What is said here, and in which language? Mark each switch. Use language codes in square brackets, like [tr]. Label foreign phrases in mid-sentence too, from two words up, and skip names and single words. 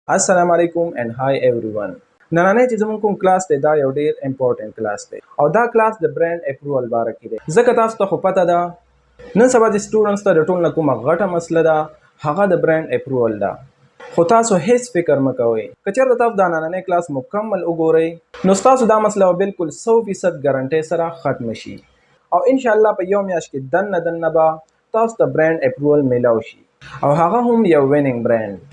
[ar] السلام علیکم [en] and hi everyone. [ps] نننې چې زموږ کوم کلاس دی دا یو ډیر [en] important class [ps] دی او دا کلاس د [en] brand approval [ps] باره کې دی. ځکه تاسو ته خو پته ده نن سبا د سټوډنټس ته د ټول نه کومه غټه مسله ده هغه د [en] brand approval [ps] ده. خو تاسو هیڅ فکر مه کوئ. که چېرته تاسو دا نننې کلاس مکمل وګورئ نو ستاسو دا مسله به بالکل 100% ګارنټۍ سره ختم شي او [ar] ان شاء الله [ps] په یو میاشت کې دنه به تاسو ته [en] brand approval [ps] میلاو شي او هغه هم یو [en] winning brand.